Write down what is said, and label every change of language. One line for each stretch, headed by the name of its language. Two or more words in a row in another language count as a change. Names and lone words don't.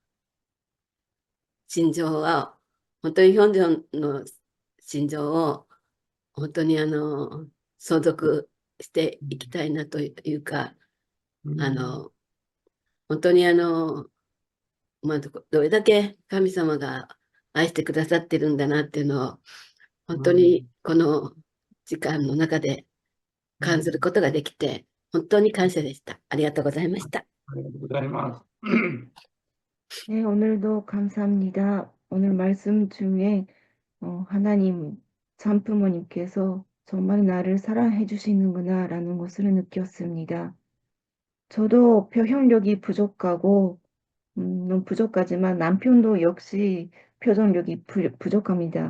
Japanese: 心情は、本当にヒョンジョンの心情を、本当に相続していきたいなというか、本当にまあ、どれだけ神様が愛してくださってるんだなっていうのを、本当にこの時間の中で感じることができて、本当に感謝でした。ありがとうございました。
Korean: 네, 오늘도 감사합니다. 오늘 말씀 중에 하나님 참부모님께서 정말 나를 사랑해 주시는구나라는 것을 느꼈습니다. 저도 표현력이 부족하고 너무 부족하지만 남편도 역시 표정력이 부족합니다.